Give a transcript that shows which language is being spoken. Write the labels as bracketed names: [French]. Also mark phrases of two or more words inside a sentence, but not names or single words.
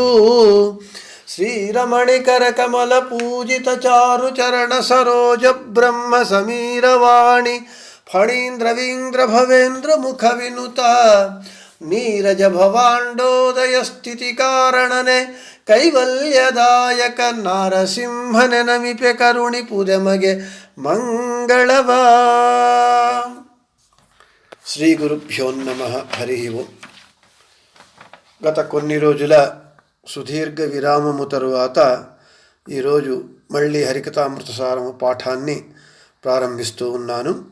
[Kannada] ಶ್ರೀರಮಣಿಕರ ಕಮಲ ಪೂಜಿತ ಚಾರು ಚರಣ ಸರೋಜ ಬ್ರಹ್ಮ ಸಮೀರವಾಣಿ ಫಣೀಂದ್ರವೀಂದ್ರ ಭವೇಂದ್ರ ಮುಖ ವಿನುತ ನೀರಜ ಭವಾಂಡೋದಯ ಸ್ಥಿತಿ ಕಾರಣನೆ ಕೈವಲ್ಯದಾಯಕ ನಾರಸಿಂಹನೆ ನಮಿಪೆ ಕರುಣಿ ಪುದೆಮಗೆ ಮಂಗಳವ. [Telugu] శ్రీ గురుభ్యో నమః. హరి ఓం. గత కొన్ని రోజుల సుదీర్ఘ విరామము తరువాత ఈరోజు మళ్ళీ హరికథామృతసారము పాఠాన్ని ప్రారంభిస్తూ ఉన్నాను.